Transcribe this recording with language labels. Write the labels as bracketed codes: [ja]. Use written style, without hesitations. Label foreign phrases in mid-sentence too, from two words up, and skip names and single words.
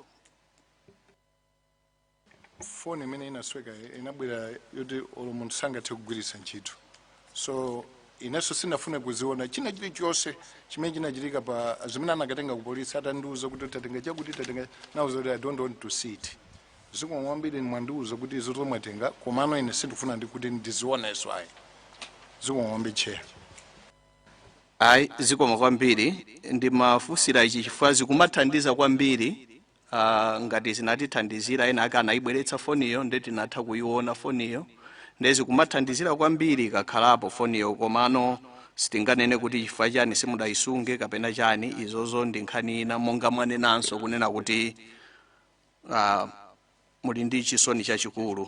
[ny] Foni imene inasweka inabwera yoti olo munthu sangathe kugwiritsa ntchito, so inenso sinafune kuziona china chilichonse chimene chinachitika pa zimene anakatenga ku polisi atandiuza kuti tatenga chakuti tatenga nauza kuti [en] I don't want to see it. [ny] Zikomo kwambiri mwandiuza kuti izo tomwatenga komano ine sindifuna kuti ndizioneso ayi. Zikomo kwambiri cheya. Ayi zikomo kwambiri ndimafunsira ichi chifukwa zikumathandiza kwambiri. Ngati zinatithandizira ena ake anayibweretsa foniyo ndeti natha kuiona foniyo ndezi kumathandizira kwambiri kakhalapo foniyo komano sitinganene kuti chifukwa chani simudayisunge kapena chani izozo ndi nkhani ina monga mwanenanso kunena kuti muli ndi chisoni chachikulu.